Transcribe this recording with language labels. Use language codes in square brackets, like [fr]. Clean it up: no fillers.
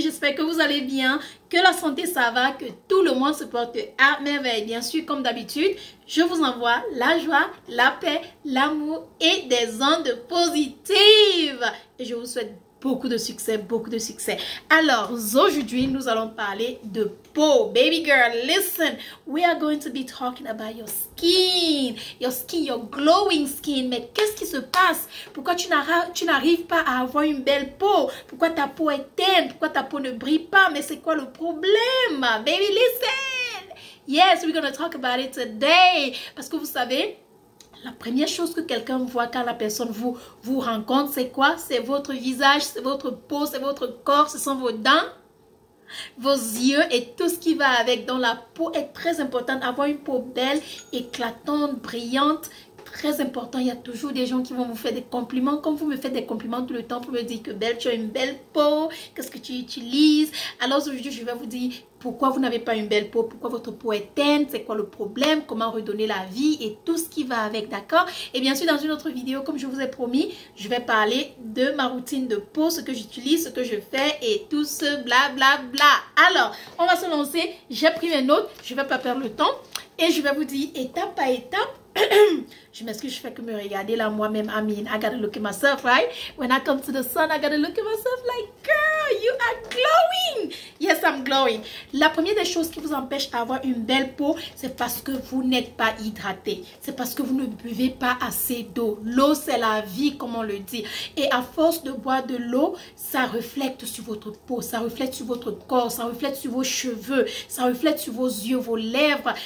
[fr] J'espère que vous allez bien, que la santé ça va, que tout le monde se porte à merveille. Bien sûr, comme d'habitude, je vous envoie la joie, la paix, l'amour et des ondes positives. Et je vous souhaite beaucoup de succès, beaucoup de succès. Alors, aujourd'hui, nous allons parler de peau. [en] Baby girl, listen. We are going to be talking about your skin, your glowing skin. [fr] Mais qu'est-ce qui se passe? Pourquoi tu n'arrives pas à avoir une belle peau? Pourquoi ta peau est teinte? Pourquoi ta peau ne brille pas? Mais c'est quoi le problème? [en] Baby, listen. Yes, we're going to talk about it today. [fr] Parce que vous savez, la première chose que quelqu'un voit quand la personne vous rencontre, c'est quoi? C'est votre visage, c'est votre peau, c'est votre corps, ce sont vos dents, vos yeux et tout ce qui va avec. Donc la peau est très importante. Avoir une peau belle, éclatante, brillante, très important. Il y a toujours des gens qui vont vous faire des compliments. Comme vous me faites des compliments tout le temps pour me dire que belle, tu as une belle peau, qu'est-ce que tu utilises. Alors aujourd'hui, je vais vous dire pourquoi vous n'avez pas une belle peau, pourquoi votre peau est teinte, c'est quoi le problème, comment redonner la vie et tout ce qui va avec, d'accord? Et bien sûr, dans une autre vidéo, comme je vous ai promis, je vais parler de ma routine de peau, ce que j'utilise, ce que je fais et tout ce blablabla. Alors, on va se lancer. J'ai pris mes notes, je ne vais pas perdre le temps et je vais vous dire étape par étape. Je m'excuse, je fais que me regarder là moi-même. [en] I mean, I gotta look at myself, right? When I come to the sun, I gotta look at myself like, girl, you are glowing. Yes, I'm glowing. [fr] La première des choses qui vous empêche d'avoir une belle peau, c'est parce que vous n'êtes pas hydraté. C'est parce que vous ne buvez pas assez d'eau. L'eau, c'est la vie, comme on le dit. Et à force de boire de l'eau, ça reflète sur votre peau, ça reflète sur votre corps, ça reflète sur vos cheveux, ça reflète sur vos yeux, vos lèvres.